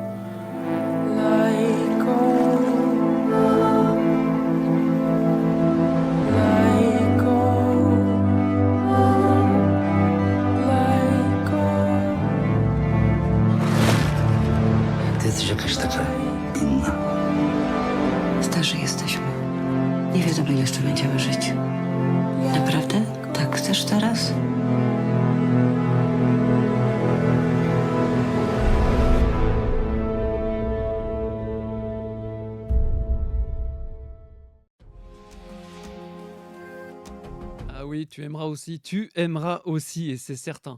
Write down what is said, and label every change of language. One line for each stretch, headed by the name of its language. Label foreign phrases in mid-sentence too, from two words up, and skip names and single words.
Polish: Ty jesteś jakaś taka inna. Starzy jesteśmy. Nie wiadomo, ile jeszcze będziemy żyć. Naprawdę? Tak chcesz teraz?
French: Ah oui, tu aimeras aussi, et c'est certain.